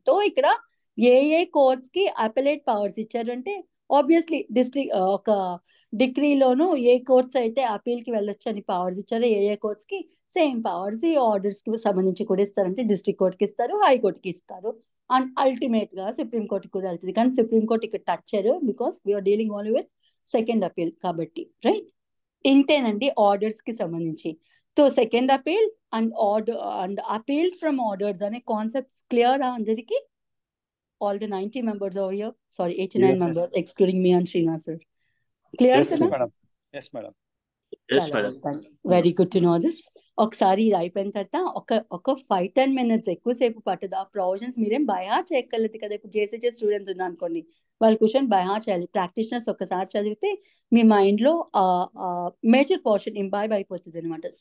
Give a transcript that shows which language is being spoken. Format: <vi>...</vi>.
<te>So ఇక్కడ ఏ courts కి appellate powers ఇచ్చారంటే, ఆబ్వియస్లీ డిస్ట్రిక్ట్ ఒక డిగ్రీలోను ఏ కోర్ట్స్ అయితే అపీల్ కి వెళ్ళొచ్చు అని పవర్స్ ఇచ్చారో, ఏ కోర్ట్స్ కి సేమ్ పవర్స్ ఈ ఆర్డర్స్ కి సంబంధించి కూడా ఇస్తారంటే డిస్ట్రిక్ట్ కోర్ట్ కి ఇస్తారు, హైకోర్టుకి ఇస్తారు, అండ్ అల్టిమేట్ గా సుప్రీం కోర్ట్ కూడా వెళ్తుంది. కానీ సుప్రీం కోర్ట్ ఇక్కడ టచ్ చేయరు,</te> <en>Because we are dealing only with second appeal కాబట్టి, right?</en> <te>ఇంతేనండి ఆర్డర్స్ కి సంబంధించి. So second appeal and order and appeal from orders అనే కాన్సెప్ట్స్ క్లియర్ అందరికి?</te> <en>All the 90 members over here, sorry 89 Yes, members excluding me and Srinath sir. Clear Yes,</en> <te>కదా?</te> <en>Madam. Yes madam. Very good to know this.</en> <te>ఒకసారి ఇది అయిపోయిన తర్వాత ఒక 5-10 minutes ఎక్కువసేపు పట్టదు. ఆ ప్రొవిజన్స్ మీరేం బైహార్ట్ చేయగలదు కదా. ఇప్పుడు చేసే స్టూడెంట్స్ ఉన్నా అనుకోండి, వాళ్ళు క్వశ్చన్ బైహార్ట్ చేయాలి. ప్రాక్టీషనర్స్ ఒకసారి చదివితే మీ మైండ్ లో మేజర్ పోర్షన్ ఇంబైబ్ అయిపోతుంది అనమాట.</te>